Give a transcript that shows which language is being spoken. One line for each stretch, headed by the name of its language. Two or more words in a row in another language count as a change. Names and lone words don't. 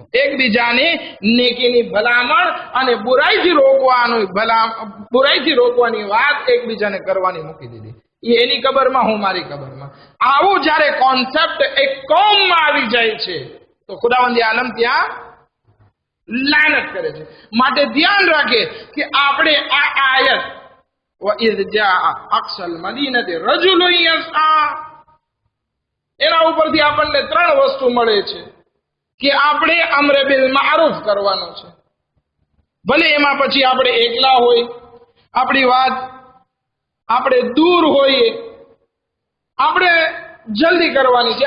Gujarati: એકબીજાને નેકીની ભલામણ અને બુરાઈથી રોકવાની વાત એકબીજાને કરવાની મૂકી દીધી. એની કબરમાં, હું મારી કબરમાં. આવું જ્યારે કોન્સેપ્ટ એક કોમમાં આવી જાય છે તો ખુદાવંદી આલમ ત્યાં લાનત કરે છે. માટે ધ્યાન રાખે કે આપણે આ આયત
Arabic: وَإِذْ جَاءَ أَقْصَى الْمَدِينَةِ رَجُلٌ يَسْعَىٰ,
Gujarati: એના ઉપરથી આપણને ત્રણ વસ્તુ મળે છે કે આપણે
Arabic: أمر بالمعروف
Gujarati: કરવાનો છે. ભલે એમાં પછી આપણે એકલા હોય, આપણી વાત આપણે દૂર હોઈએ, આપણે જલ્દી કરવાની છે.